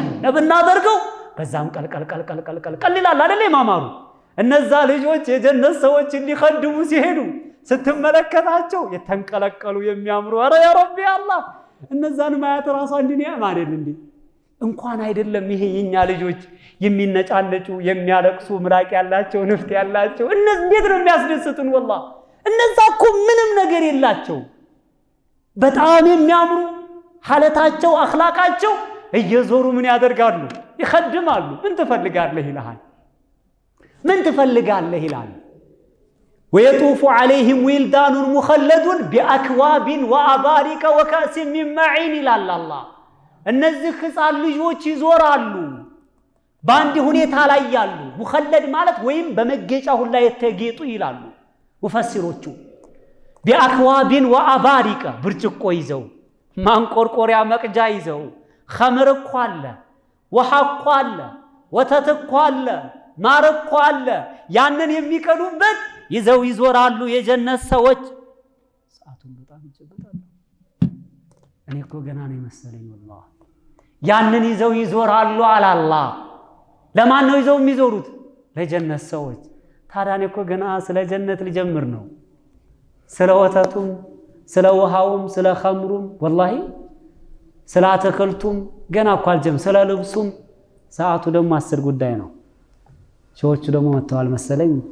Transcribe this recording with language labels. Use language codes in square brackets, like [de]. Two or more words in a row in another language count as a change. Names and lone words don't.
[am] ብናደርገው በዛም ቀልቀል ይላል አይደል ማማሩ እነዛ ልጆች የጀነት ሰዎች ሊخدሙ ሲሄዱ ስትመለከታቸው የተንቀለቀሉ የሚያምሩ አረ [ar] يا ربي [am] አላህ እነዛን ማያት ራሱ አንድ ኒዕማ አይደል እንዴ እንኳን አይደለም ይሄ የኛ ልጆች የሚነጫነጩ የሚያለቅሱ ምራቅ ያላቸው ንፍት ያላቸው እነዚህ እንዴት ነው የሚያስደስቱን والله እነዛ እኮ ምንም ነገር የላቸው [ar] በጣም የሚያምሩ ሐለታቸው አኽላቃቸው እየዞሩ ምን ያደርጋሉ ይخدማሉ ምን ትፈልጋለህ ይላል ويطوف عليهم ولدان مخلدون بأكواب وأباريق وكأس من معين إلى الله እነዚህ ህፃን ልጆች ይዞራሉ ባንዲ ሁኔታ [am] ላይ ያሉ ሙخلد ማለት ወይም በመገጫ ሁላ የተጌጡ ይላሉ ሙፈሲሮቹ [ar] بأكواب وأباريق [am] ብርጭቆ ይዘው ማንቆርቆሪያ መቅጃ ይዘው خمر እኮ አለ ውሃ እኮ አለ ወተት እኮ አለ ማር እኮ አለ ያንን የሚቀዱበት ይዘው ይዞራሉ የጀነት ሰዎች ሰዓቱን በጣም ይጨበጣሉ እኔ እኮ ገና ነው መሰለኝ والله ያንን ይዘው ይዞራሉ አለ አላህ ለማን ነው ይዘው የሚዞሩት ለጀነት ሰዎች ታዲያ እኔ እኮ ገና ስለ ጀነት ልጀምር ነው ስለ ወተቱም ስለ ውሃውም ስለ ኸምሩም والله ስለ አትክልቱም ገና እኮ አልጀም ስለ ልብሱም ሰዓቱ ደግሞ 10 ጉዳይ ነው ሾዎቹ ደግሞ መተዋል መሰለኝ